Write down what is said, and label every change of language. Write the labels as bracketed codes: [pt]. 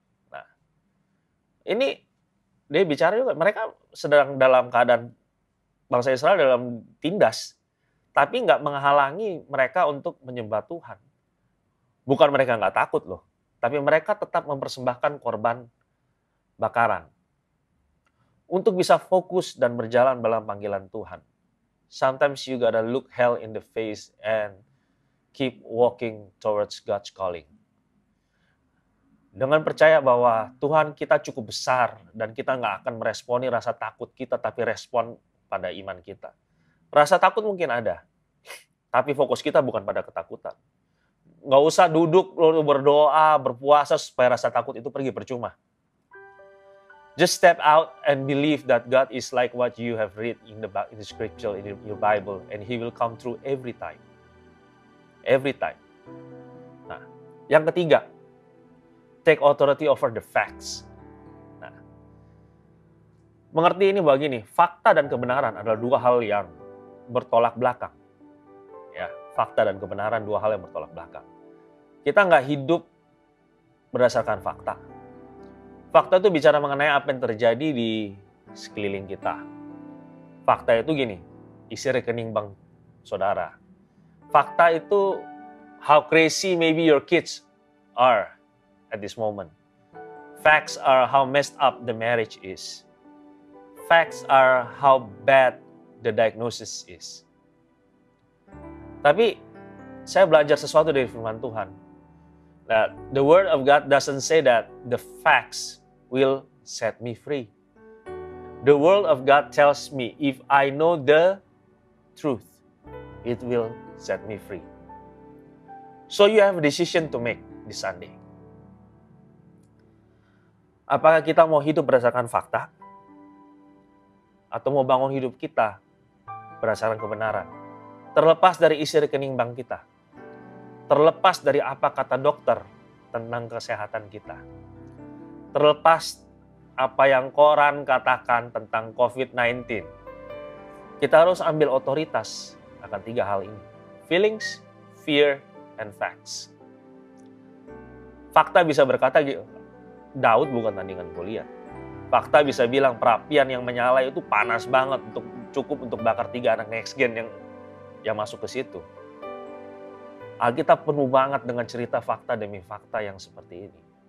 [id] Nah, ini dia bicara juga, mereka sedang dalam keadaan bangsa Israel dalam tindas, tapi nggak menghalangi mereka untuk menyembah Tuhan. Bukan mereka nggak takut loh, tapi mereka tetap mempersembahkan korban bakaran. Untuk bisa fokus dan berjalan dalam panggilan Tuhan. [en] Sometimes you gotta look hell in the face and keep walking towards God's calling. [id] Dengan percaya bahwa Tuhan kita cukup besar dan kita nggak akan meresponi rasa takut kita, tapi respon pada iman kita. Rasa takut mungkin ada, tapi fokus kita bukan pada ketakutan. Nggak usah duduk berdoa, berpuasa supaya rasa takut itu pergi percuma. [en] Just step out and believe that God is like what you have read in the scripture, in your Bible, and He will come through every time. Every time. [id] Nah, yang ketiga, [en] take authority over the facts. [id] Nah, mengerti ini begini, fakta dan kebenaran adalah dua hal yang bertolak belakang. Ya, fakta dan kebenaran dua hal yang bertolak belakang. Kita nggak hidup berdasarkan fakta. Fakta itu bicara mengenai apa yang terjadi di sekeliling kita. Fakta itu gini, isi rekening bank saudara. Fakta itu [en] how crazy maybe your kids are at this moment. Facts are how messed up the marriage is. Facts are how bad the diagnosis is. [id] Tapi saya belajar sesuatu dari firman Tuhan. [en] That the word of God doesn't say that the facts will set me free. The word of God tells me if I know the truth, it will set me free. So you have a decision to make this Sunday. [id] Apakah kita mau hidup berdasarkan fakta? Atau mau bangun hidup kita berdasarkan kebenaran? Terlepas dari isi rekening bank kita. Terlepas dari apa kata dokter tentang kesehatan kita. Terlepas apa yang koran katakan tentang COVID-19. Kita harus ambil otoritas akan tiga hal ini. [en] Feelings, fear, and facts. [id] Fakta bisa berkata, Daud bukan tandingan Goliat. Fakta bisa bilang perapian yang menyala itu panas banget, cukup untuk bakar 3 anak next gen yang masuk ke situ. Alkitab penuh banget dengan cerita fakta demi fakta yang seperti ini.